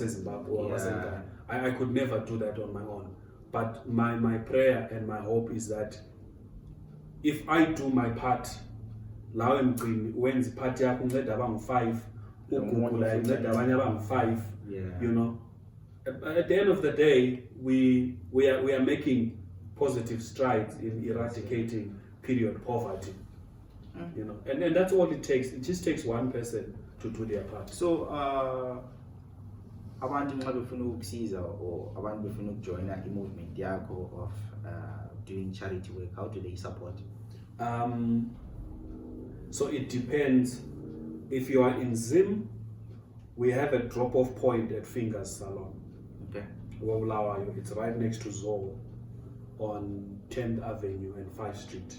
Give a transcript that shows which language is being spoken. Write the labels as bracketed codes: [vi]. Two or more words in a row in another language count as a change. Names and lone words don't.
[en] I could never do that on my own. But my prayer and my hope is that if I do my part, when the party I'm 5, you know, at the end of the day, we are making positive strides in eradicating period poverty. You know, and that's all it takes. It just takes one person to do their part. [nd] So abantu nxa befuna ukusiza or abantu befuna ukujoina i-movement yakho [en] of doing charity work, [nd] how do they support? [en] So it depends. If you are in Zim, we have a drop-off point at Fingers Salon. Okay. It's right next to Zoo on 10th Avenue and 5th Street.